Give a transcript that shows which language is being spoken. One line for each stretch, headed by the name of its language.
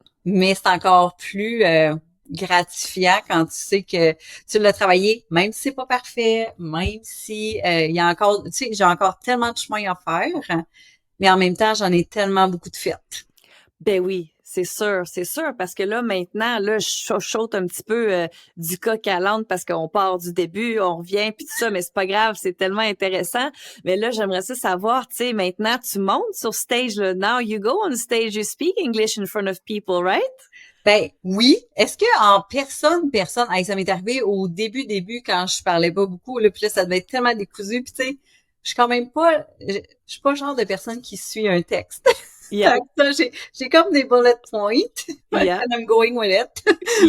French: mais c'est encore plus gratifiant quand tu sais que tu l'as travaillé, même si c'est pas parfait, même si il y a encore, tu sais, j'ai encore tellement de chemin à faire, mais en même temps, j'en ai tellement beaucoup de faites. Ben oui, c'est sûr, parce que là, maintenant, là, je chuchote un petit peu du coq à l'âne parce qu'on part du début, on revient, puis tout ça, mais c'est pas grave, c'est tellement intéressant. Mais là, j'aimerais ça savoir, tu sais, maintenant, tu montes sur stage, là.
English: Now you go on stage, you speak English in front of people, right?
French: Ben oui. Est-ce que en personne, hey, ça m'est arrivé au début quand je parlais pas beaucoup, là, puis là, ça devait être tellement décousu, puis tu sais, je suis quand même pas, je suis pas le genre de personne qui suit un texte.
English: Yeah,
French: Fait que ça, j'ai comme des bullet points,
English: yeah, and I'm going with it.
French: Mais